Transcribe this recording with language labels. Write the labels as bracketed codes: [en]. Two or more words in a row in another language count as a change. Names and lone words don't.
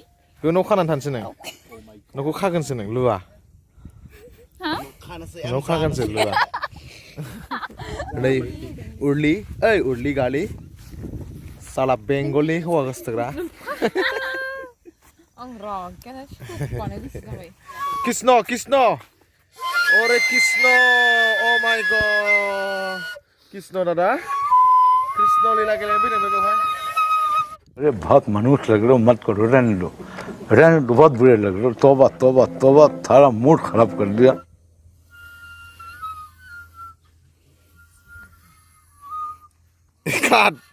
[brx] बे न' खानानै थानोसै नों न'खौ खागोनसो नों लुवा न' खागोनसो लुवा नै उर्लि गालि साला बेंगलनि हौवा गोसोथोग्रा आं रागायानो सुखुआनो गोसो जाबाय कृष्ण अरे कृष्ण [en] oh my god [brx] कृष्ण दादा कृष्ण लीला गेलेनो फैदों बेवहाय [hi] अरे बहुत मनुष्य लग रहे हो मत करो रहने दो बहुत बुरे लग रहे हो तौबा थारा मूड खराब कर दिया [en] God.